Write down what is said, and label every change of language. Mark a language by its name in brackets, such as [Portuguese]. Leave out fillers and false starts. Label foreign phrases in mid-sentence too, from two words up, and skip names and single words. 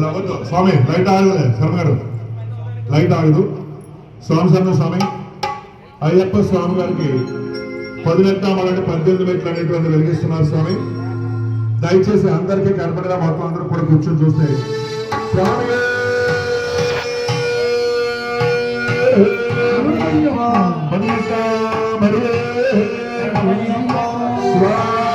[Kannada] ಸ್ವಾಮಿ ಲೈಟ್ ಆಗದೆ ಶರ್ಮರು ಲೈಟ್ ಆಗದು ಸ್ವಾಮಿ ಸ್ವಾಮಿ [Telugu] అయ్యప్ప స్వామి గారికి 10 మెట్లమాలంటే 18 మెట్లు అనేటువంటి వెలిగిస్తున్నారు స్వామి. దయచేసి అందరికీ కనపడగా మొత్తం అందరూ కూడా కూర్చొని చూస్తే స్వామి స్వామి